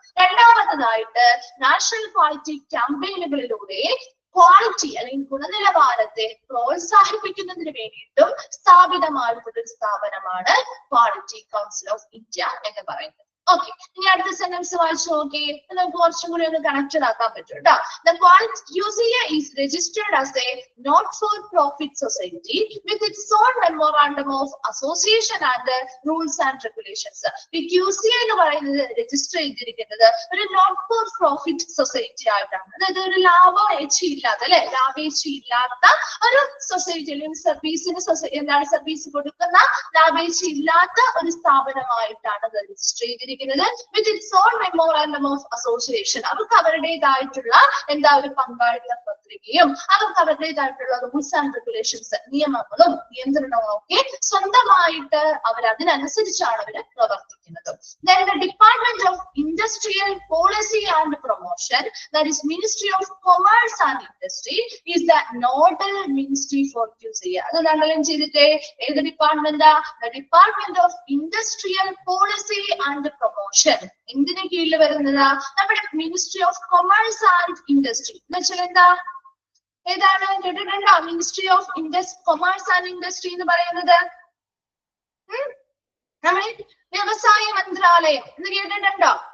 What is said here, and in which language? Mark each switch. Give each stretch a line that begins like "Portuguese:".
Malayalam: രണ്ടാമത്തതായിട്ട് national quality ക്യാമ്പയിനുകളിലൂടെ quality അല്ലെങ്കിൽ ഗുണനിലവാരത്തെ പ്രോത്സാഹിപ്പിക്കുന്നതിന് വേണ്ടിയിട്ടും സ്ഥാപിതമായിട്ടുള്ള ഒരു സ്ഥാപനമാണ് ക്വാളിറ്റി കൗൺസിൽ ഓഫ് ഇന്ത്യ എന്ന് പറയുന്നത്. ഓക്കെ, ഇനി അടുത്ത സെന്റൻസ് വായിച്ചു നോക്കി. നമുക്ക് കുറച്ചും കൂടി ഒന്ന് കണക്റ്റഡ് ആക്കാൻ പറ്റും കേട്ടോ.
English: The QCA is registered as a not-for-profit society with its own memorandum of association and rules and regulations.
Malayalam: ഈ QCA എന്ന് പറയുന്നത് രജിസ്റ്റർ ചെയ്തിരിക്കുന്നത് ഒരു നോട്ട് ഫോർ പ്രോഫിറ്റ് സൊസൈറ്റി ആയിട്ടാണ്. അതായത് ഒരു ലാഭേച്ഛയില്ലാത്ത ലാഭേച്ഛയില്ലാത്ത ഒരു സൊസൈറ്റി അല്ലെങ്കിൽ സർവീസ് കൊടുക്കുന്ന ലാഭേച്ഛയില്ലാത്ത ഒരു സ്ഥാപനമായിട്ടാണ് രജിസ്റ്റർ ചെയ്തിരിക്കുന്നത്.
English: With its own memorandum of association.
Malayalam: അവർക്ക് അവരുടേതായിട്ടുള്ള ഒരു പങ്കാളിത്ത പത്രികയും അവർക്ക് അവരുടേതായിട്ടുള്ള റൂൾസ് ആൻഡ് റെഗുലേഷൻസ് നിയമങ്ങളും നിയന്ത്രണങ്ങളും ഒക്കെ സ്വന്തമായിട്ട് അതിനനുസരിച്ചാണ് അവർ പ്രവർത്തിക്കുന്നത്.
English: Then the Department of Industrial Policy and Promotion, that is Ministry of Commerce and Industry, is the nodal ministry for QCA.
Malayalam: അത് അണ്ടർലൈൻ ചെയ്തിട്ടേ ഏത് ഡിപ്പാർട്ട്മെന്റാ?
English: The Department of Industrial Policy and Promotion.
Malayalam: എന്തിനു കീഴിൽ വരുന്നതാ? നമ്മുടെ ministry of commerce and industry എന്ന് വെച്ചാൽ എന്താ? ഏതാണ്? കേട്ടിട്ടുണ്ടോ? Ministry of commerce and industry എന്ന് പറയുന്നത് നമ്മൾ വ്യവസായ മന്ത്രാലയം എന്ന് കേട്ടിട്ടുണ്ടോ?